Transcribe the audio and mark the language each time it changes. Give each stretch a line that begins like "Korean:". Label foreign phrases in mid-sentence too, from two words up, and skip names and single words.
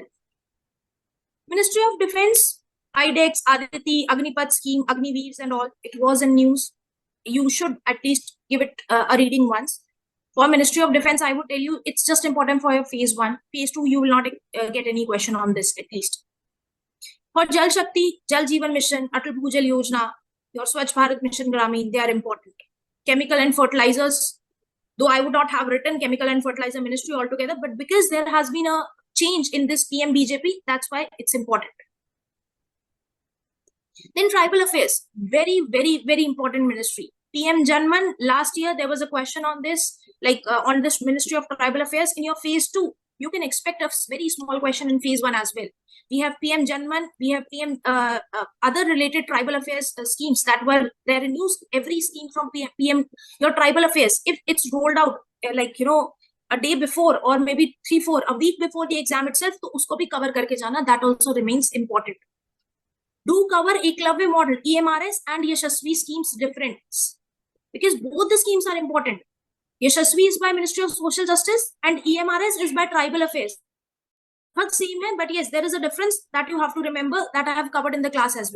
English: Ministry of Defense, IDEX, Aditi, Agnipath scheme, Agniveers and all. It was in news. You should at least give it a reading once. For Ministry of Defense, I would tell you, it's just important for your phase 1. Phase 2, you will not get any question on this at least. For Jal Shakti, Jal Jeevan Mission, Atal Bhujal Yojana, your Swachh Bharat Mission Gramin, they are important. Chemical and fertilizers, though I would not have written Chemical and Fertilizer Ministry altogether, but because there has been a change in this PM BJP, that's why it's important. Then Tribal Affairs, very, very, very important ministry. PM Janman, last year there was a question on this, like on this Ministry of Tribal Affairs. In your phase 2, you can expect a very small question in phase 1 as well. We have PM Janman, we have PM other related tribal affairs schemes that were there in news. Every scheme from PM, your tribal affairs, if it's rolled out a day before or maybe a week before the exam itself,
Hindi: तो उसको भी कवर करके जाना,
English: that also remains important. Do cover Eklavya model, EMRS and Yashasvi schemes difference, because both the schemes are important. Yashasvi is by Ministry of Social Justice and EMRS is by Tribal Affairs. Not same hai, but yes, there is a difference that you have to remember that I have covered in the class as well.